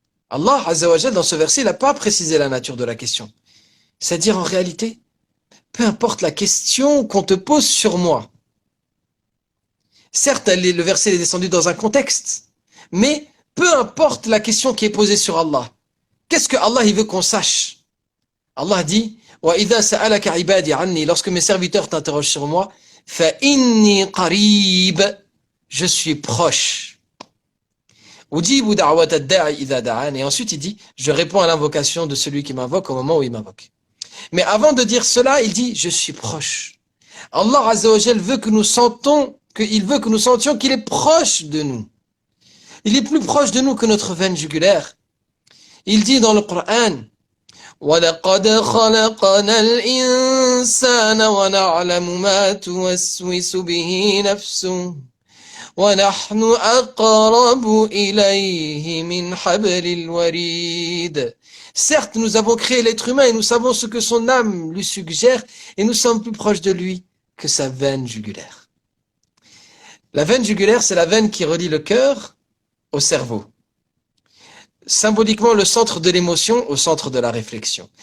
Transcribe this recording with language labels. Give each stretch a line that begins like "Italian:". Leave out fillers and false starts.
French: Allah Azza wa Jal, dans ce verset, il n'a pas précisé la nature de la question. C'est-à-dire, en réalité, peu importe la question qu'on te pose sur moi. Certes, le verset est descendu dans un contexte, mais peu importe la question qui est posée sur Allah. Qu'est-ce que Allah il veut qu'on sache? Allah dit,
Arabic: وَإِذَا سَأَلَكَ عِبَادِي عَنِّي.
French: Lorsque mes serviteurs t'interrogent sur moi,
Arabic: فَإِنِّي قَرِيبٌ.
French: Je suis proche.
Arabic: أُجِيبُ دَعْوَةَ الدَّاعِ إِذَا دَعَانِ.
French: Et ensuite il dit, je réponds à l'invocation de celui qui m'invoque au moment où il m'invoque. Mais avant de dire cela, il dit, je suis proche. Allah Azza wa Jal veut que nous sentions qu'il est proche de nous. Il est plus proche de nous que notre veine jugulaire. Il dit dans le Coran,
Arabic: وَلَقَدْ خَلَقْنَا الْإِنسَانَ وَنَعْلَمُ مَا تُوَسْوِسُ بِهِ نَفْسُهُ وَنَحْنُ أَقْرَبُ إِلَيْهِ مِنْ حَبْلِ الْوَرِيدِ.
French: Certes, nous avons créé l'être humain et nous savons ce que son âme lui suggère et nous sommes plus proches de lui que sa veine jugulaire. La veine jugulaire, c'est la veine qui relie le cœur au cerveau. Symboliquement, le centre de l'émotion au centre de la réflexion.